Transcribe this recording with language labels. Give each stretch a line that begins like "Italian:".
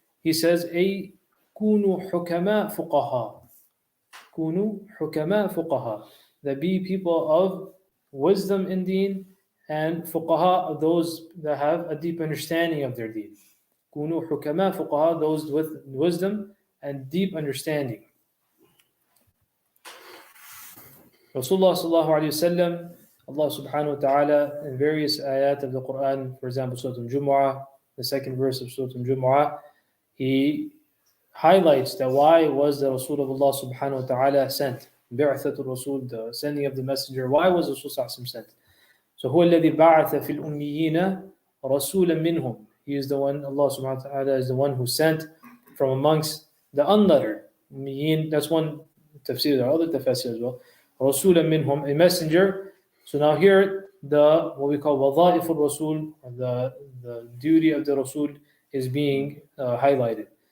English: He says,
Arabic: أي كونوا حكماء فقهاء. كونوا حكماء فقهاء.
English: That be people of wisdom in deen, and fuqaha, those that have a deep understanding of their deen.
Arabic: كونوا حكماء فقهاء,
English: those with wisdom and deep understanding. Rasulullah sallallahu alayhi wasallam, Allah subhanahu wa ta'ala, in various ayat of the Quran, for example, Surah Al-Jumu'ah, the second verse of Surah Al-Jumu'ah, he highlights that why was the Rasul of Allah subhanahu wa ta'ala sent? Bi'athatul Rasul, the sending of the messenger. Why was Rasul sent? So,
Arabic: هو الذي بعث في الأميين رسولا منهم.
English: He is the one, Allah subhanahu wa ta'ala is the one who sent from amongst the unlettered. Ummiyin, that's one tafsir, there are other tafsir as well.
Arabic: رسولا منهم,
English: a messenger. So now here, what we call
Arabic: وظائف الرسول,
English: the duty of the Rasul is being highlighted.